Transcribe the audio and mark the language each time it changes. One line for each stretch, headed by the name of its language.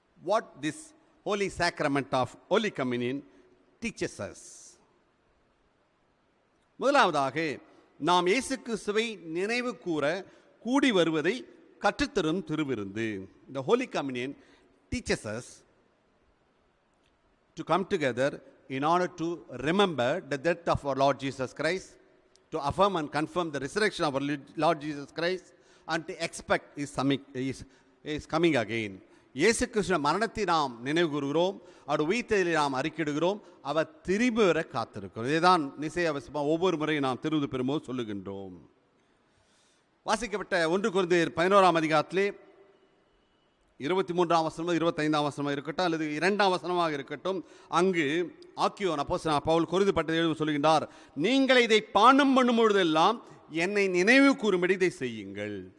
English: What this holy sacrament of Holy Communion teaches us.
Tamil: முதலாவதாக, நாம் இயேசு கிறிஸ்துவை நினைவு கூற கூடி வருவதை கற்றுத்தரும் திருவிருந்து.
English: The Holy Communion teaches us to come together in order to remember the death of our Lord Jesus Christ, to affirm and confirm the resurrection of our Lord Jesus Christ, and to expect His coming again.
Tamil: இயேசு கிறிஸ்துவின் மரணத்தை நாம் நினைவு கூறுகிறோம், அவர் உயிர்த்தெழுதலை நாம் அறிக்கையிடுகிறோம், அவர் திரும்பி வர காத்திருக்கிறோம். இதைதான் நிசைய அவசியமாக ஒவ்வொரு முறையும் நாம் திருவிருந்து பெறும்போது சொல்லுகின்றோம். வாசிக்கப்பட்ட 1 கொரிந்தியர் 11ஆம் அதிகாரத்திலே 23ஆம் வசனம் 25ஆம் வசனமாக இருக்கட்டும், அல்லது 2ஆம் வசனமாக இருக்கட்டும், அங்கு ஆக்கியோன் அப்போஸ்தலனாகிய பவுல் கொரிந்து பட்டணத்தில் எழுதி சொல்லுகின்றார், நீங்கள் இதை பானம் பண்ணும் பொழுதெல்லாம் என்னை நினைவு கூறும்படி இதை செய்யுங்கள்.